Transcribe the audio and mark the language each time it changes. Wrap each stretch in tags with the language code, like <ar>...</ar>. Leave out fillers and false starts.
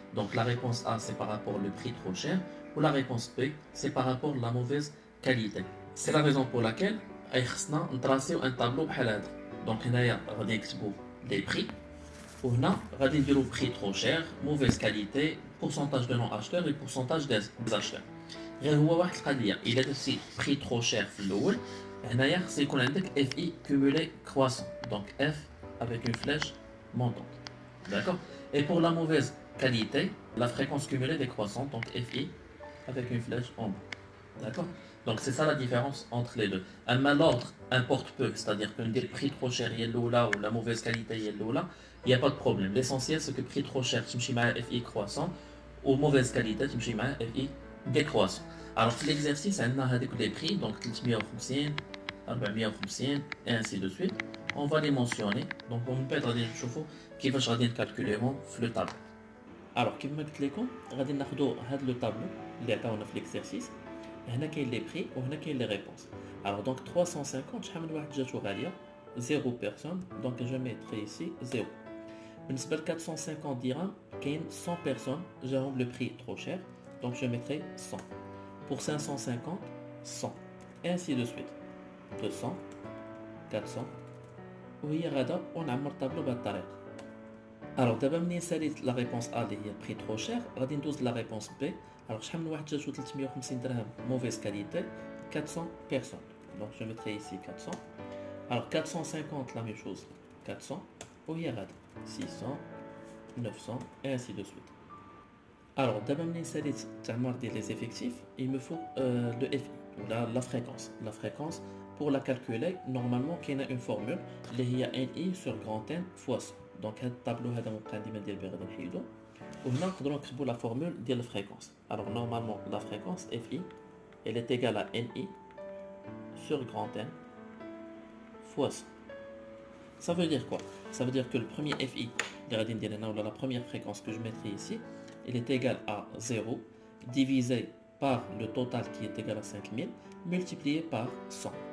<fr>Donc la réponse A c'est par rapport au prix trop cher, ou la réponse B c'est par rapport à la mauvaise qualité. C'est la raison pour laquelle on trace un tableau</fr> <ar>بحال هذا.</ar> <fr>Donc</fr> <ar>هنايا غادي نكتبوا</ar> <fr>les prix</fr> <ar>وهنا غادي نديروا</ar> <fr>prix trop cher, mauvaise qualité, pourcentage de non acheteurs et pourcentage des acheteurs.</fr> <ar>غير هو واحد القضيه الا درتي</ar> <fr>prix trop cher</fr> <ar>في الاول هنايا خص يكون عندك</ar> <fr>FI cumulé croissant. Donc F avec une flèche montante. D'accord. Et pour la mauvaise qualité, la fréquence cumulée décroissante, donc FI avec une flèche en bas. D'accord. Donc c'est ça la différence entre les deux. Mais l'ordre importe peu, c'est-à-dire que le prix trop cher il est là ou la mauvaise qualité il est là, il n'y a pas de problème. L'essentiel c'est que prix trop cher tu me FI croissant ou mauvaise qualité tu me FI décroissant. Alors في l'exercice on a des prix donc 350 450 et ainsi de suite. On va les mentionner. Donc on peut</fr> <ar>غادي نشوفوا كيفاش غادي نكالكوليهم في</ar> <fr>le tableau.</fr> <ar>Alors كيما قلت لكم غادي ناخذوا هذا</ar> <fr>le tableau</fr> <ar>اللي عطاونا في l'exercice. هنا كاين لي بري وهنا كاين لي ريبونس.</ar> <fr>Alors donc 350</fr> <ar>شحال من واحد جاتو غاليه</ar> <fr>0 personne donc je mettrai ici 0.</fr> <ar>بالنسبه ل 450 درهم كاين</ar> <fr>100 personnes</fr> <ar>جاهم</ar> <fr>le prix trop cher donc je mettrai 100. Pour 550 100 et ainsi de suite 200 400</fr> <ar>وهي غادا ونعمر الطابلو بهذه الطريقه. Alors دابا منين ساليت لا ريبونس A اللي هي</ar> <fr>prix trop cher</fr> <ar>غادي ندوز لا ريبونس B. Alors, شحال من واحد جاتو 350 درهم</ar> <fr>mauvaise qualité 400 personnes. Donc je mettrai ici 400. Alors 450 la même chose 400</fr> <ar>وهي غادا</ar> <fr>600 900 et ainsi de suite. Alors d'abord</fr> <ar>منين ساليت التعمار ديال</ar> <fr>les effectifs il me faut le FI ou la fréquence. La fréquence pour la calculer normalement</fr> <ar>كاينه</ar> <fr>une formule</fr> <ar>اللي هي</ar> <fr>NI sur grand N fois 100.</fr> <ar>Donc هذا الطابلو هذا مبقى ديما ديال بي غادي نحيدو وهنا نقدروا نكتبوا</ar> <fr>la formule</fr> <ar>ديال الفريكونس.</ar> <fr>Alors normalement la fréquence FI elle est égale à NI sur grand N fois 100. Ça veut dire quoi? Ça veut dire que le premier FI la première fréquence que je mettrai ici elle est égale à 0 divisé par le total qui est égal à 5000 multiplié par 100.</fr>